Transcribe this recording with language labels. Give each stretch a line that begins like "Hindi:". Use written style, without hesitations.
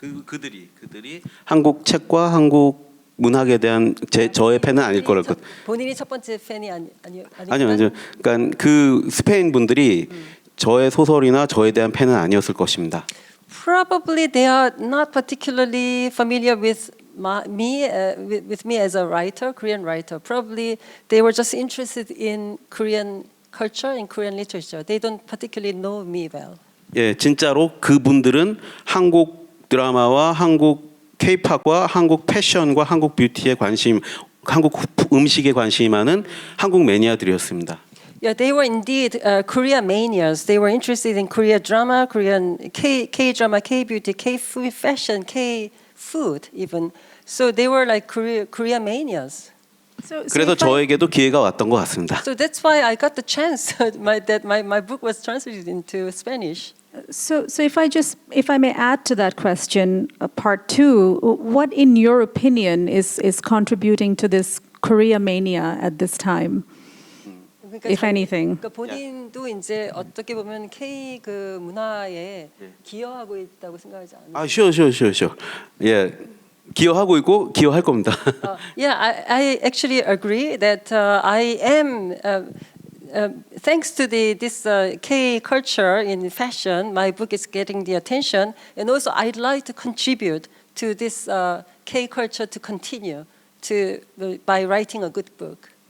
Korean: 그들이 한국 책과 한국 문학에 대한 저의 팬은 아닐 거라고. 본인이 첫 번째 팬이 아니요. 그러니까 그 스페인 분들이 저의 소설이나 저에 대한 팬은 아니었을 것입니다.
English: Probably they are not particularly familiar with me as a writer, Korean writer. Probably they were just interested in Korean culture and Korean literature. They don't particularly know me well.
Korean: 예, 진짜로 그분들은 한국 드라마와 한국 K-팝과 한국 패션과 한국 뷰티에 관심, 한국 음식에 관심이 많은 한국 매니아들이었습니다.
English: Yeah, they were indeed Korea manias. They were interested in Korea drama, Korean K-drama, K-beauty, K-food, fashion, K-food even. So they were like Korea manias.
Korean: 그래서 저에게도 기회가 왔던 것 같습니다.
English: So that's why I got the chance that my book was translated into Spanish. So if I may add to that question, part two, what in your opinion is contributing to this Korea mania at this time, if anything?
Korean: 그러니까 본인도 이제 어떻게 보면 K 그 문화에 기여하고 있다고 생각하지 않나요?
English: sure.
Korean: 예, 기여하고 있고 기여할 겁니다.
English: Yeah, I actually agree that I am. Thanks to this K culture in fashion, my book is getting the attention, and also I'd like to contribute to this K culture to continue by writing a good book.